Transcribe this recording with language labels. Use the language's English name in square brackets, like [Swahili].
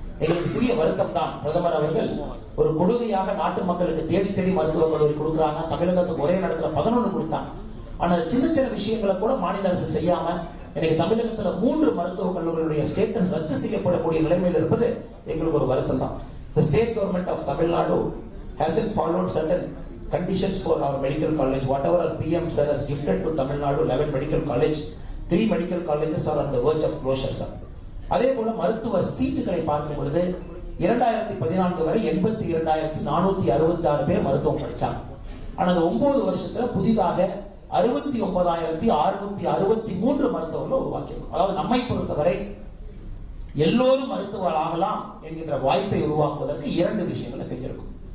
[Tamil] எங்களுக்கு சிறிய வருத்தம் தான், பிரதமர் அவர்கள் ஒரு கொடுமையாக நாட்டு மக்களுக்கு தேடி தேடி மருத்துவக் கல்லூரி கொடுக்குறாங்க. தமிழகத்துக்கு ஒரே நேரத்தில் 11 கொடுத்தாங்க. ஆனா சின்ன சின்ன விஷயங்களை கூட மாநில அரசு செய்யாம இன்னைக்கு தமிழகத்துல 3 மருத்துவக் கல்லூரிகளுடைய ஸ்டேட்டஸ் ரத்து செய்யப்படக்கூடிய நிலைமையில் இருப்பது எங்களுக்கு ஒரு வருத்தம் தான். [English] The state government of Tamil Nadu hasn't followed certain conditions for our medical college. Whatever our PM sir has gifted to Tamil Nadu 11 medical college, 3 medical colleges are on the verge of closure, sir. [Tamil] அதே போல மருத்துவ சீட்டுகளை பார்க்கும் பொழுது 2014 வரை 82,466 பேர் மருத்துவம் படிச்சாங்க. ஆனா அந்த 9 வருஷத்துல புதிதாக 69,663 மருத்துவர்கள் உருவாக்கியிருக்கோம். அதாவது நம்மை பொறுத்தவரை எல்லோரும் மருத்துவர் ஆகலாம் என்கின்ற வாய்ப்பை உருவாக்குவதற்கு 2 விஷயங்களை செஞ்சிருக்கும்.